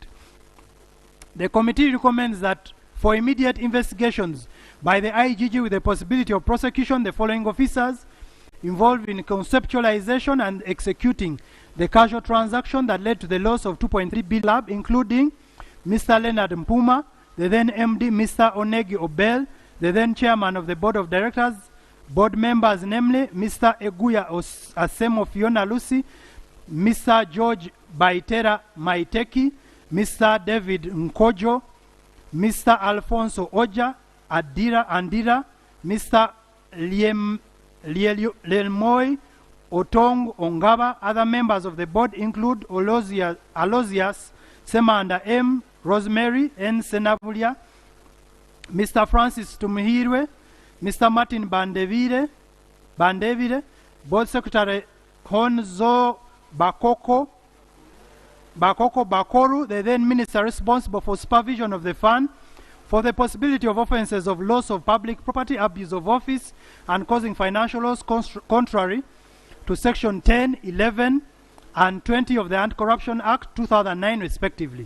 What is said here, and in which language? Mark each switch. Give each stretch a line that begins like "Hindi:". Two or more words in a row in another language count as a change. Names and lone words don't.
English: The committee recommends that for immediate investigations by the IGG with the possibility of prosecution, the following officers involved in conceptualization and executing the casual transaction that led to the loss of 2.3 billion, including Mr. Leonard Mpuma, the then MD, Mr. Onegi Obel, the then chairman of the board of directors, board members namely Mr. Eguya Asemo Fiona Lucy, Mr. George Baitera Maiteki, Mr. David Nkojo, Mr. Alfonso Oja Andira, Mr. Lelmoy Otong Ongaba. Other members of the board include Alozias Semanda M. Rosemary N. Senavulia, Mr. Francis Tumuhirwe, Mr. Martin Bandevide, Board Secretary Honzo Bakoru, the then minister responsible for supervision of the fund, for the possibility of offences of loss of public property, abuse of office, and causing financial loss contrary to Section 10, 11, and 20 of the Anti-Corruption Act 2009 respectively.